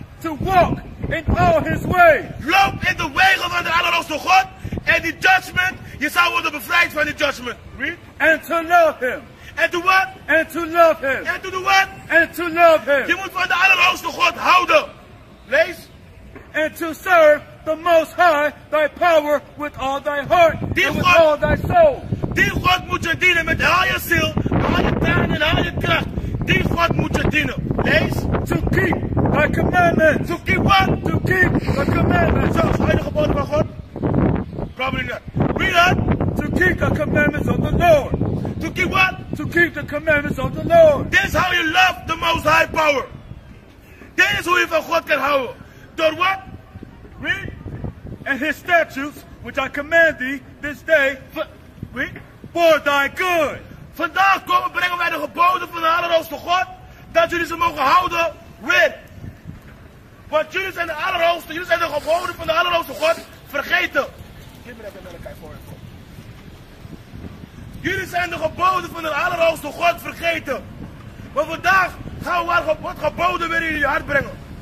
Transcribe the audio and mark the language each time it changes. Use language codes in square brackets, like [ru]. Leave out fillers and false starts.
[en] To walk in all his ways. [nl] Loop in de wegen van de Allerhoogste God. En die judgment, je zou worden bevrijd van die judgment. [en] Read. And to love him. En to what? And to love him. En to do what? And to love him. [nl] Je moet van de Allerhoogste God houden. Lees. [en] And to serve the Most High thy power with all thy heart and with all thy soul. [nl] Die God moet je dienen met al je ziel, al je tuin en al je kracht. Die God moet je dienen. Lees. [en] To keep thy commandments. To keep what? To keep the commandments. [nl] Zo, hou je de geboden van God? [en] Probably not. Read that. To keep the commandments of the Lord. To keep what? To keep the commandments of the Lord. This is how you love the Most High power. [nl] Dit is hoe je van God kan houden. Door wat? Read. [en] And his statutes, which I command thee this day, for thy good. [nl] Vandaag brengen wij de geboden van de Allerhoogste God, dat jullie ze mogen houden. Read. Want jullie zijn de Allerhoogste, jullie zijn de geboden van de Allerhoogste God vergeten. Jullie zijn de geboden van de Allerhoogste God vergeten. Maar vandaag gaan we wat geboden weer in jullie hart brengen.